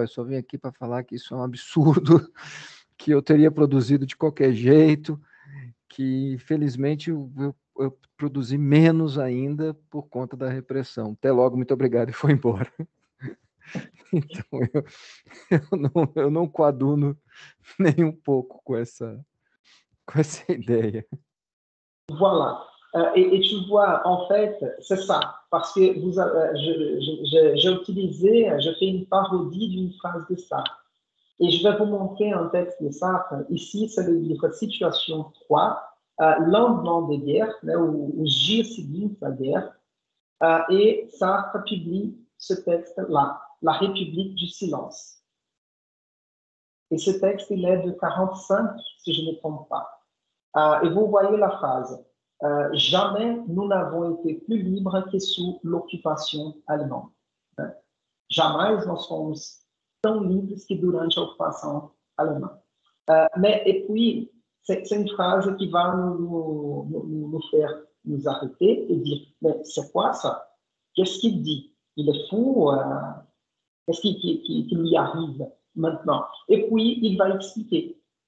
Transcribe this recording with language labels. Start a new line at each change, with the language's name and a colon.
Portuguese: Eu só vim aqui para falar que isso é um absurdo, que eu teria produzido de qualquer jeito, que felizmente eu produzi menos ainda por conta da repressão. Até logo, muito obrigado, e foi embora. Então, eu não coaduno nem um pouco com essa ideia.
French: Voilà. Et tu vois, en fait, c'est ça. Parce que j'ai fait une parodie d'une phrase de Sartre. Et je vais vous montrer un texte de Sartre. Ici, c'est le livre Situation 3, lendemain de guerre, ou
Portuguese: dias seguintes à
French: guerre. Et Sartre publie ce texte-là, La République du silence. Et ce texte, il est de 45, si je ne me trompe pas. Et vous voyez la phrase. Jamais nous n'avons été plus libres que sous l'occupation allemande.
Portuguese: Jamais nós fomos tão livres que durante a ocupação alemã.
French: Mais et puis, c'est une phrase qui va nous faire nous arrêter et dire, mais c'est quoi ça? Qu'est-ce qu'il dit? Il est fou? Qu'est-ce qui lui arrive maintenant? Et puis, il va expliquer.